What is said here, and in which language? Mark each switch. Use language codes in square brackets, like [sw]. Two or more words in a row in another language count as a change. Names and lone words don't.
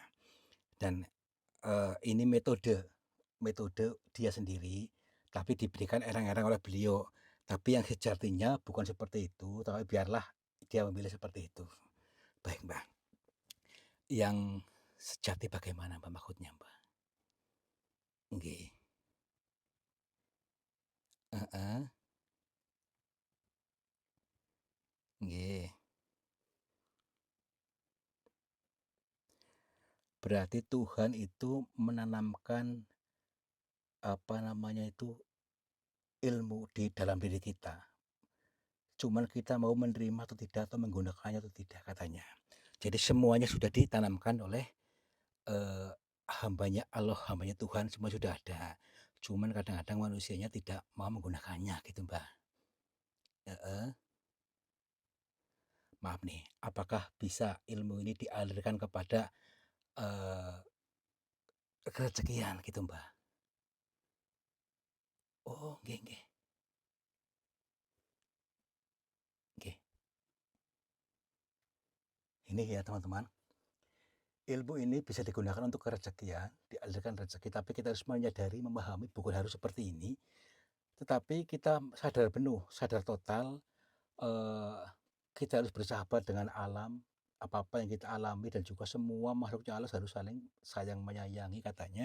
[id] Dan, ini metode dia sendiri, tapi diberikan erang-erang oleh beliau. Tapi yang sejatinya bukan seperti itu, tapi biarlah dia memilih seperti itu. Baik, Mbak. Yang sejati bagaimana, Mbak, maksudnya, Mbak? [jv] Nggih. Heeh. Nggih. [id] Berarti Tuhan itu menanamkan, apa namanya itu, ilmu di dalam diri kita. Cuman kita mau menerima atau tidak, atau menggunakannya atau tidak katanya. Jadi semuanya sudah ditanamkan oleh, hambanya Allah, hambanya Tuhan, semua sudah ada. Cuman kadang-kadang manusianya tidak mau menggunakannya gitu, Mbak. Heeh. Maaf nih, apakah bisa ilmu ini dialirkan kepada, eee, kerezekian gitu, Mbak? [jv] Oh, nggih nggih nggih. [id] Ini ya teman-teman, ilmu ini bisa digunakan untuk kerezekian, dialirkan rezeki, tapi kita harus menyadari, memahami bukan harus seperti ini, tetapi kita sadar penuh, sadar total, eee, kita harus bersahabat dengan alam, apa-apa yang kita alami dan juga semua makhluknya Allah harus saling sayang menyayangi katanya.